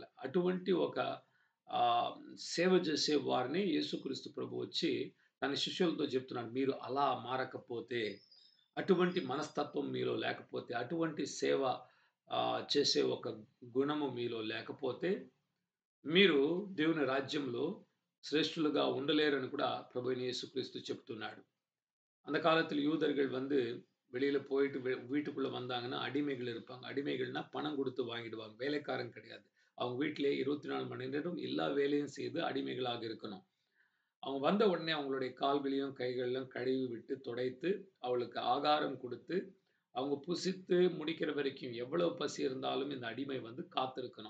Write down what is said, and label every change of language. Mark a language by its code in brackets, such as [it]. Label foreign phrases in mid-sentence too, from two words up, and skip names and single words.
[te] అటువంటి ఒక ఆహ్, సేవ చేసే వారిని యేసుక్రీస్తు ప్రభు వచ్చి తన శిష్యులతో చెప్తున్నాడు. మీరు అలా మారకపోతే, అటువంటి మనస్తత్వం మీలో లేకపోతే, అటువంటి సేవ చేసే ఒక గుణము మీలో లేకపోతే, మీరు దేవుని రాజ్యంలో శ్రేష్ఠులుగా ఉండలేరని కూడా ప్రభువైన యేసుక్రీస్తు చెప్తున్నాడు. [ta] அந்த காலத்தில் யூதர்கள் வந்து வெளியில போயிட்டு வீட்டுக்குள்ள வந்தாங்கன்னா அடிமைகள் இருப்பாங்க. அடிமைகள்னா பணம் குடுத்து வாங்கிடுவாங்க. வேலைக்காரன் கிடையாது. அவங்க வீட்டிலேயே 24 மணி நேரம் எல்லா வேலையும் செய்து அடிமைகளாக இருக்கணும். அவங்க வந்த உடனே அவங்களுடைய கால்களையும், கைகளையும் கழுவி விட்டு, துடைத்து, அவளுக்கு ஆகாரம் குடுத்து, அவங்க புசித்து முடிக்கிற வரைக்கும் எவ்வளவு பசி இருந்தாலும் இந்த அடிமை வந்து காத்திருக்கணும்.